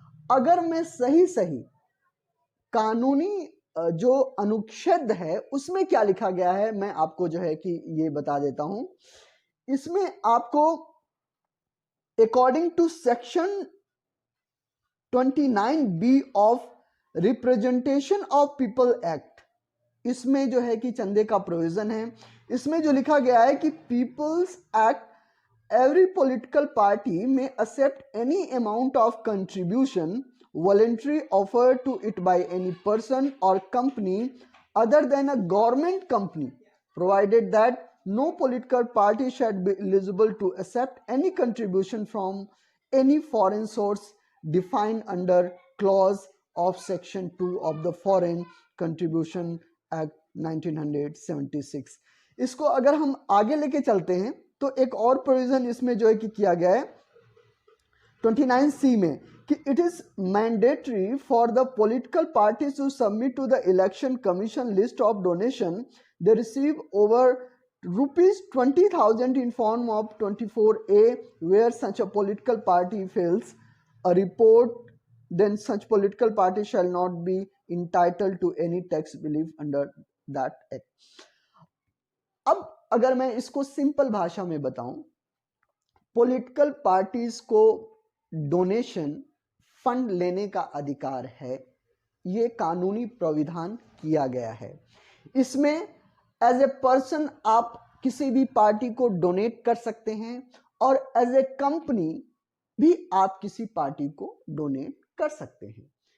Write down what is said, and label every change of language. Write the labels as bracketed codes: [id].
[hi] अगर मैं सही कानूनी जो अनुच्छेद है उसमें क्या लिखा गया है मैं आपको जो है कि ये बता देता हूं। इसमें आपको [en] according to section 29B of representation of people act, [hi] इसमें जो है कि चंदे का प्रोविजन है। इसमें जो लिखा गया है कि peoples act, [en] every political party may accept any amount of contribution voluntary offered to it by any person or company other than a government company, provided that no political party shall be eligible to accept any contribution from any foreign source defined under clause of section 2 of the Foreign Contribution Act 1976। [hi] इसको अगर हम आगे लेके चलते हैं तो एक और प्रोविजन इसमें जो है कि किया गया है 29C में कि [en] It is mandatory for the political parties to submit to the election commission list of donation they receive over ₹20,000 in form of 24A where such a political party fails a report, then such political party shall not be entitled to any tax relief under that act. [hi] अब अगर मैं इसको simple भाषा में बताऊं, political parties को donation fund लेने का अधिकार है, ये कानूनी प्राविधान किया गया है। इसमें [en] as a person [hi] आप किसी भी पार्टी को डोनेट कर सकते हैं और [en] as a company [hi] भी आप किसी पार्टी को डोनेट कर सकते हैं।